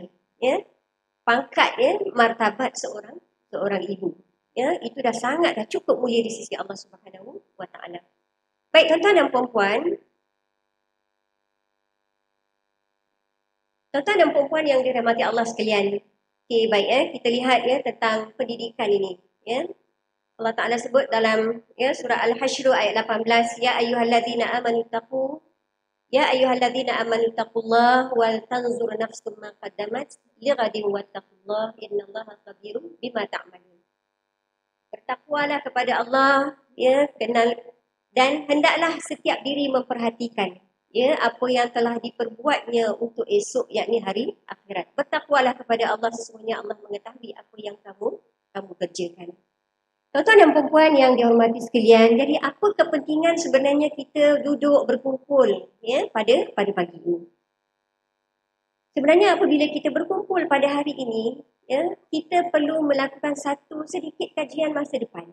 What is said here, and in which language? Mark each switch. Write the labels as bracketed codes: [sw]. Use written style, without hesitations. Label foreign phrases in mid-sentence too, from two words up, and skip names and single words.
[ms] Ya, pangkat, ya, martabat seorang ibu. Ya, itu dah cukup mulia di sisi Allah [ar] سبحانه وتعالى. [ms] Baik, tuan-tuan dan puan-puan, yang dirahmati Allah sekalian. Okay, baik, kita lihat, ya, tentang pendidikan ini. Ya, Allah Ta'ala sebut dalam, ya, surah Al-Hashr ayat 18, [ar] يا أيها الذين آمنوا اتقوا الله ولتنظر نفس ما قدمت لغد واتقوا الله إن الله خبير بما تعملون. [ms] Bertakwalah kepada Allah, ya, kenal, dan hendaklah setiap diri memperhatikan, ya, apa yang telah diperbuatnya untuk esok, yakni hari akhirat. Bertakwalah kepada Allah, sesungguhnya Allah mengetahui apa yang kamu kerjakan. Tuan-tuan dan puan-puan yang dihormati sekalian, jadi apa kepentingan sebenarnya kita duduk berkumpul, ya, pada pagi ini? Sebenarnya apabila kita berkumpul pada hari ini, ya, kita perlu melakukan satu sedikit kajian masa depan.